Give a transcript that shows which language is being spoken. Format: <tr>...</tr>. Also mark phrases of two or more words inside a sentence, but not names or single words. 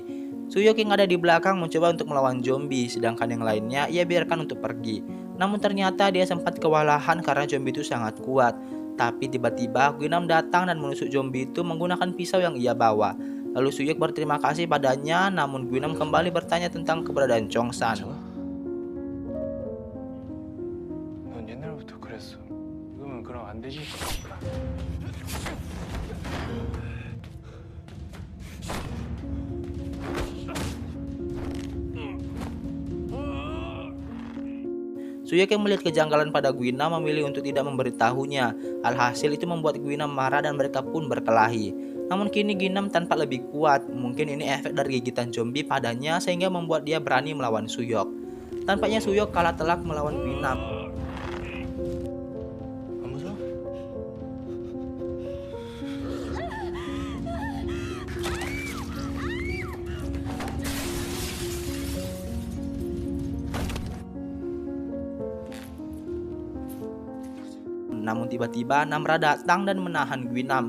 <id>Suyok yang ada di belakang mencoba untuk melawan zombie, sedangkan yang lainnya ia biarkan untuk pergi. Namun ternyata dia sempat kewalahan karena zombie itu sangat kuat. Tapi tiba-tiba Guinam datang dan menusuk zombie itu menggunakan pisau yang ia bawa. Lalu Suyok berterima kasih padanya, namun Guinam kembali bertanya tentang keberadaan Chongsan.</id> <ko>괜찮아? 넌 옛날부터 그랬어. 지금은 그럼 안 되지.</ko> <id>Suyok yang melihat kejanggalan pada Guinam memilih untuk tidak memberitahunya. Alhasil itu membuat Guinam marah dan mereka pun berkelahi. Namun kini Guinam tanpa lebih kuat. Mungkin ini efek dari gigitan zombie padanya sehingga membuat dia berani melawan Suyok. Tampaknya Suyok kalah telak melawan Guinam.</id> <ko>안 무서워?</ko> <id>Namun tiba-tiba Namra datang dan menahan Guinam.</id>